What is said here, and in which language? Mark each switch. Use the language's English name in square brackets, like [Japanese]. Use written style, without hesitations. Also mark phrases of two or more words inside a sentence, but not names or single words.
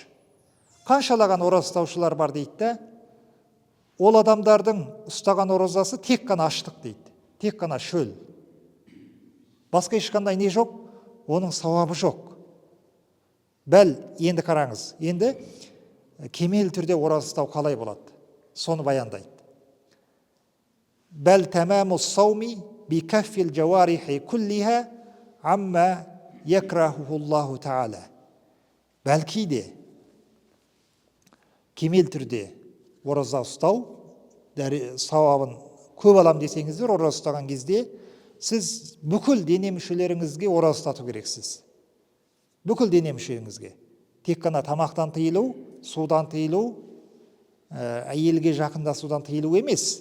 [Kazakh] Қаншалаған ораза ұстаушылар бар дейді. Ол адамдардың ұстаған оразасы тек қана аштық дейді. Тек қана шөл. Басқа ешқандай не жоқ? Оның сауабы жоқ. Бәл, енді қараңыз, енді кемел түрде ораза ұстау қалай болады? Соны баяндайды. [Arabic] بل تمام الصوم بكف الجوارح كلها عما يكرهه الله تعالى. [Kazakh] Бәлки де кемел түрде ораза ұстау сауабын көп алам десеңіздер, ораза ұстаған кезде сіз бүкіл дене мүшелеріңізге ораза ұстату керексіз. Бүкіл дене мүшелеріңізге. Тек қана тамақтан тыйылу, судан тыйылу, әйелге жақындасудан тыйылу емес.